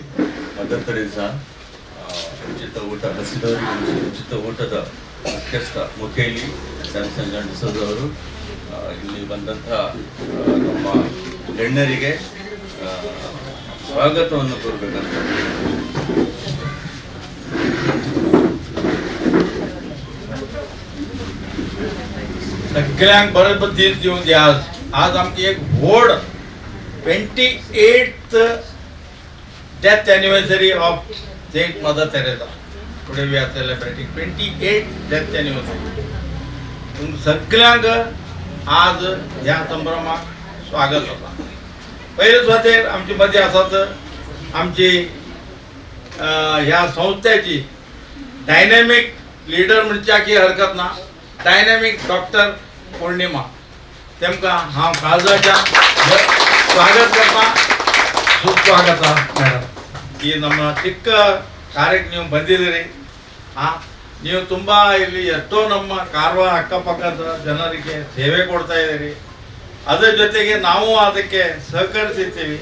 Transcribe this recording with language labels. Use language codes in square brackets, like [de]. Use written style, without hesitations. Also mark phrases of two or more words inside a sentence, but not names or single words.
[kn] ಮದರ್ ತೆರೇಸಾ ಉಚಿತ ಊಟ, ಹಸಿದವರಿಗೆ ಉಚಿತ ಊಟದ ಮುಖ್ಯಸ್ಥ ಮುಖೇಲಿ ಸ್ಯಾಮ್ಸನ್ ಜಾನ್ ಡಿಸೋಜ ಅವರು ಇಲ್ಲಿ ಬಂದಂಥ ನಮ್ಮ ಗಣ್ಯರಿಗೆ ಸ್ವಾಗತವನ್ನು ಕೋರಬೇಕಂತ. [kok] सगळ्यांक बरोबर दीस दिवन दी. आज आमची एक व्हड [en] 28th death anniversary of Saint Mother Teresa. Today we are celebrating 28th death anniversary. [kok] सगळ्यांक आज ह्या संभ्रमात स्वागत होता. पहिलेच होते आमची मध्ये असंच आमची ह्या संस्थेची [en] dynamic leader [kok] म्हणच्या की हरकत ना [en] dynamic doctor [kok] पौर्णिमा तेमकां हांव काळजाच्या स्वागत करता. [kn] ಸುಸ್ವಾಗತ ಮೇಡಮ್. ಈ ನಮ್ಮ ಚಿಕ್ಕ ಕಾರ್ಯಕ್ಕೆ ನೀವು ಬಂದಿದ್ದೀರಿ. ನೀವು ತುಂಬ ಇಲ್ಲಿ ಎಷ್ಟೋ ನಮ್ಮ ಕಾರವಾರ ಅಕ್ಕಪಕ್ಕದ ಜನರಿಗೆ ಸೇವೆ ಕೊಡ್ತಾ ಇದ್ದೀರಿ. ಅದರ ಜೊತೆಗೆ ನಾವು ಅದಕ್ಕೆ ಸಹಕರಿಸಿರ್ತೀವಿ.